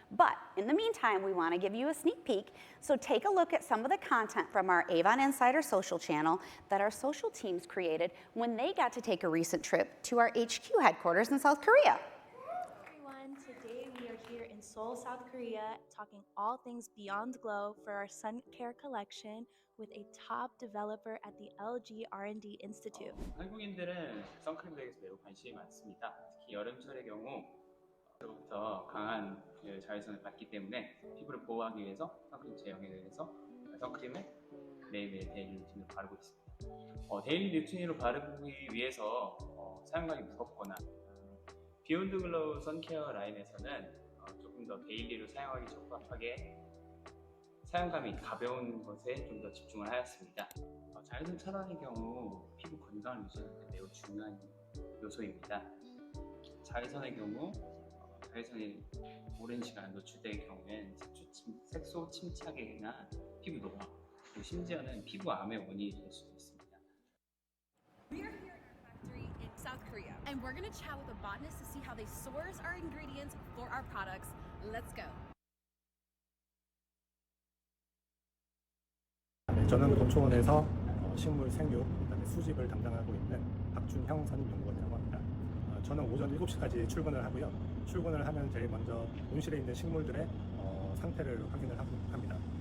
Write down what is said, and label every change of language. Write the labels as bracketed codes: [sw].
[en] But in the meantime, we want to give you a sneak peek. So take a look at some of the content from our Avon Insider social channel that our social teams created when they got to take a recent trip to our HQ headquarters in South Korea. Today we are here in Seoul, South Korea, talking all things Beyond Glow for our sun care collection with a top developer at the LG R&D Institute. [ko] 한국인들은 선크림 대에서 매우 관심이 많습니다. 특히 여름철의 경우 부터 강한 자외선을 받기 때문에 피부를 보호하기 위해서 선크림 제형에 대해서 선크림을 매일매일 데일리 루틴으로 바르고 있습니다. 데일리 루틴으로 바르기 위해서 사용감이 무겁거나 비욘드 글로우 선케어 라인에서는 조금 더 데일리로 사용하기 적합하게 사용감이 가벼운 것에 좀 더 집중을 하였습니다. 자외선 차단의 경우 피부 건강을 유지하는 데 매우 중요한 요소입니다. 자외선의 경우 자외선이 오랜 시간 노출될 경우엔 색소 침착이나 피부 노화, 그리고 심지어는 피부암의 원인이 될 수도 있습니다. [en] We are here in our factory in South Korea, and we're going to chat with a botanist to see how they source our ingredients for our products. Let's go. [ko] 저는 본초원에서 식물 생육, 그다음에 수집을 담당하고 있는 박준형 선임연구원이라고 합니다. 저는 오전 7시까지 출근을 하고요. 출근을 하면 제일 먼저 온실에 있는 식물들의 상태를 확인을 합니다.